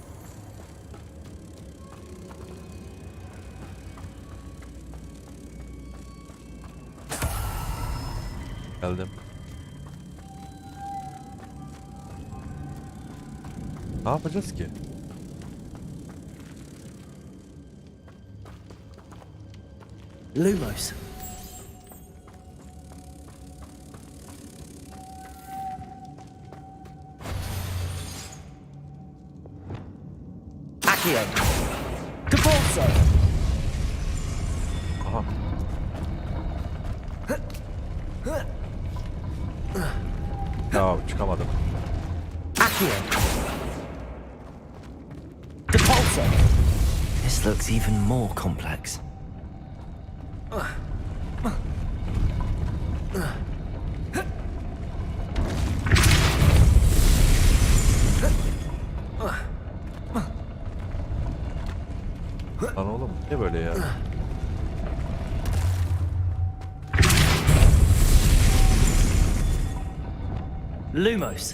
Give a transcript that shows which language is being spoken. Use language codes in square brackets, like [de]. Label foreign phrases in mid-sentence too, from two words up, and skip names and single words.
[tr] Geldim. Ne yapacağız ki? Lumos. Accio. Depulso. Aha. Ya çıkamadım. Accio. Depulso. [en] This looks even more complex. [tr] Lan oğlum ne böyle ya? Lumos.